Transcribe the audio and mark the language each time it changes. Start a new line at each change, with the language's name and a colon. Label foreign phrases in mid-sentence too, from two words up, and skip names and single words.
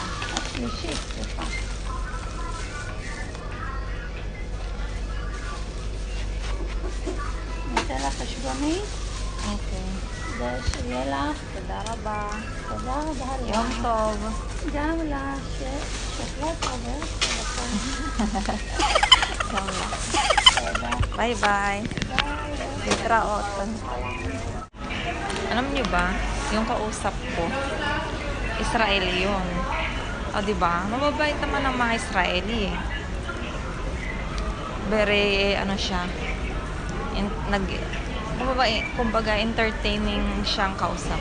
Hebrew: השלישית, סליחה. ניתן לך חשבונית, אוקיי. זה שיהיה לך. תודה רבה. תודה רבה לך. יום טוב. גם לה, ששחררת עוברת טלפון. גם לך. תודה.
English: Bye bye.
Hebrew: ביי. Litraot.
Filipino: Alam niyo ba, yung kausap ko, Israeli yun. O, diba? Mababait naman ang mga Israeli eh. Very, ano siya, mababait, kumbaga, entertaining siyang kausap.